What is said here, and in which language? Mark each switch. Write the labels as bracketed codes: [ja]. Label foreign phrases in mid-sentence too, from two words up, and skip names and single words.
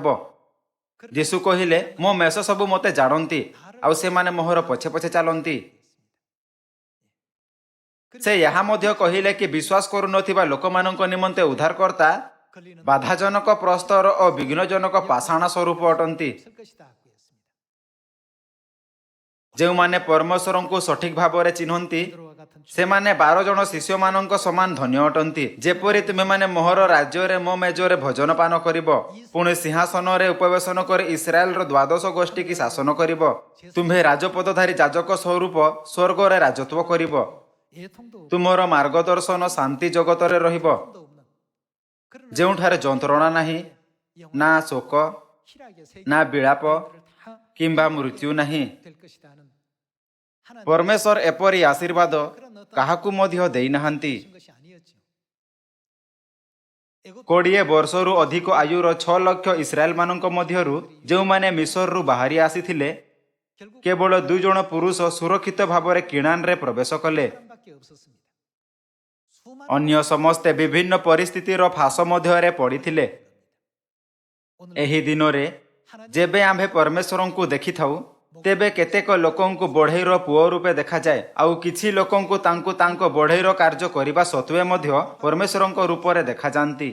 [or] ଯୀଶୁ କହିଲେ, ମୋ ମେଷ ସବୁ ମୋତେ ଜାଣନ୍ତି, ଆଉ ସେମାନେ ମୋହର ପଛେ ପଛେ ଚାଲନ୍ତି। ସେ ଏହା ମଧ୍ୟ କହିଲେ କି ବିଶ୍ୱାସ କରୁନଥିବା ଲୋକମାନଙ୍କ ନିମନ୍ତେ ଉଦ୍ଧାରକର୍ତ୍ତା [ko] 걸리는 [or] ବାଧାଜନକ ପ୍ରସ୍ତର ଓ ବିଘ୍ନଜନକ ପାଷାଣ ସ୍ୱରୂପ ଅଟନ୍ତି। [ko] 쓸 것이다 하고 했습니다. [or] ଯେଉଁମାନେ ପରମେଶ୍ୱରଙ୍କୁ ସଠିକ ଭାବରେ ଚିହ୍ନନ୍ତି, [ko] 베드로와 같은 [or] ସେମାନେ 12 ଜଣ ଶିଷ୍ୟମାନଙ୍କ ସମାନ ଧନ୍ୟ ଅଟନ୍ତି। ଯେପରି ତୁମେମାନେ ମୋହର ରାଜ୍ୟରେ ମୋ ମେଜରେ ଭୋଜନ ପାନ କରିବ, ପୁଣି ସିଂହାସନରେ ଉପବେଶନ କରି ଇସ୍ରାଏଲର 12 ଗୋଷ୍ଠୀ କି ଶାସନ କରିବ। ତୁମ୍ଭେ ରାଜପଦଧାରୀ ଯାଜକ ସ୍ୱରୂପ ସ୍ୱର୍ଗରେ ରାଜତ୍ୱ କରିବ। [ko] 애통도 [or] ତୁମର ମାର୍ଗଦର୍ଶନ ଶାନ୍ତି ଜଗତରେ ରହିବ, [ko] 없는 그런 [or] ଯେଉଁଠାରେ ଯନ୍ତ୍ରଣା ନାହିଁ, ନା ଶୋକ, [ko] 희락의 [or] ନା ବିଳାପ [ko] 세계를 다 [or] କିମ୍ବା ମୃତ୍ୟୁ ନାହିଁ। [ko] 될 것이다는 하나님 [or] ପରମେଶ୍ୱର ଏପରି ଆଶୀର୍ବାଦ କାହାକୁ ମଧ୍ୟ ଦେଇନାହାନ୍ତି। [ko] 주신 것이 아니었죠. 애굽 [or] 20 ବର୍ଷରୁ ଅଧିକ ଆୟୁର 6 ଲକ୍ଷ ଇସ୍ରାଏଲମାନଙ୍କ ମଧ୍ୟରୁ ଯେଉଁମାନେ ମିଶରରୁ ବାହାରି ଆସିଥିଲେ, [ko] 결국 [or] କେବଳ 2 ଜଣ ପୁରୁଷ ସୁରକ୍ଷିତ ଭାବରେ କିଣାନରେ ପ୍ରବେଶ କଲେ। [ko] 사람밖에 없었습니다. 수많은 [or] ଅନ୍ୟ ସମସ୍ତେ ବିଭିନ୍ନ ପରିସ୍ଥିତିର ଫାଶ ମଧ୍ୟରେ ପଡ଼ିଥିଲେ। [ko] 오늘 [or] ଏହି ଦିନରେ ଯେବେ ଆମ୍ଭେ ପରମେଶ୍ୱରଙ୍କୁ ଦେଖିଥାଉ, ତେବେ କେତେକ ଲୋକଙ୍କୁ ବଢ଼େଇର ପୁଅ ରୂପେ ଦେଖାଯାଏ, ଆଉ କିଛି ଲୋକଙ୍କୁ ତାଙ୍କୁ ତାଙ୍କ ବଢ଼େଇର କାର୍ଯ୍ୟ କରିବା ସତ୍ତ୍ୱେ ମଧ୍ୟ ପରମେଶ୍ୱରଙ୍କ ରୂପରେ ଦେଖାଯାନ୍ତି।